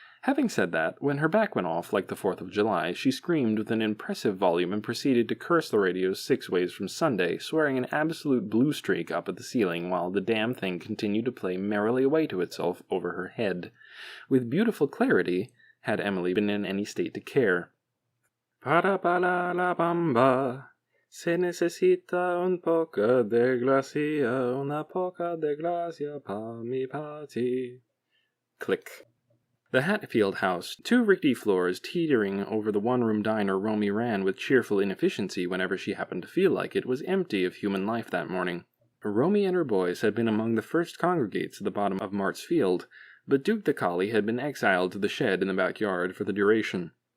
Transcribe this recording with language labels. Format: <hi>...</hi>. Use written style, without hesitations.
<en>Having said that, when her back went off like the 4th of July, she screamed with an impressive volume and proceeded to curse the radios 6 ways from Sunday, swearing an absolute blue streak up at the ceiling while the damn thing continued to play merrily away to itself over her head, with beautiful clarity, had Emily been in any state to care.</en> <es>Para la bamba. Se necesita un poco de gracia, una poca de gracia pa mi party.</es> <en>Click. The Hatfield house, two rickety floors teetering over the one-room diner Romy ran with cheerful inefficiency whenever she happened to feel like it, was empty of human life that morning. Romy and her boys had been among the first congregates at the bottom of Mart's Field, but Duke the collie had been exiled to the shed in the backyard for the duration.</en>